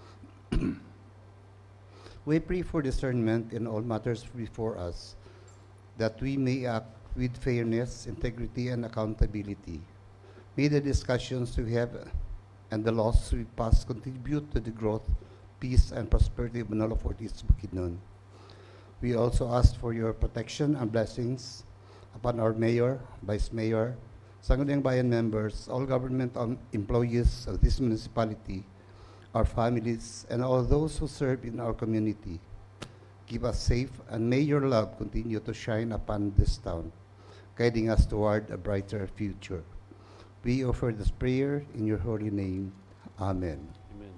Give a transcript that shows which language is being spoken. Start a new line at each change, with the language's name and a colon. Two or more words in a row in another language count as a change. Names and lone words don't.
English: We pray for discernment in all matters before us, that we may act with fairness, integrity, and accountability. May the discussions we have and the laws we pass contribute to the growth, peace, and prosperity of Manolo Fortis Bukidnon. We also ask for your protection and blessings upon our mayor, vice mayor, Sangguniang Bayan members, all government employees of this municipality, our families, and all those who serve in our community. Keep us safe, and may your love continue to shine upon this town, guiding us toward a brighter future. We offer this prayer in your holy name. Amen. Amen.